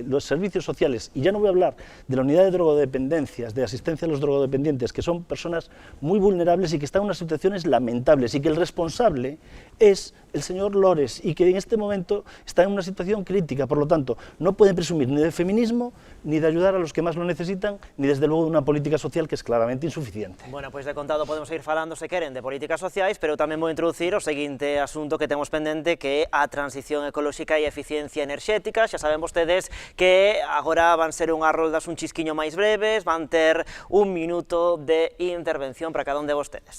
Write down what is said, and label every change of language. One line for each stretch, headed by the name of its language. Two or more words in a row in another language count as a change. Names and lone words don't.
Spanish: Los servicios sociales, y ya no voy a hablar de la unidad de drogodependencias, de asistencia a los drogodependientes, que son personas muy vulnerables y que están en unas situaciones lamentables, y que el responsable es el señor Lores, y que en este momento está en una situación crítica. Por lo tanto, no pueden presumir ni de feminismo, ni de ayudar a los que más lo necesitan, ni desde luego de una política social que es claramente insuficiente.
Galician: Bueno, pois de contado podemos seguir falando, se queren, de políticas sociais, pero tamén vou introducir o seguinte asunto que temos pendente, que é a transición ecolóxica e eficiencia enerxética. Xa saben vostedes que agora van ser unhas roldas un chisquiño máis breves, van ter 1 minuto de intervención para cada un de vostedes.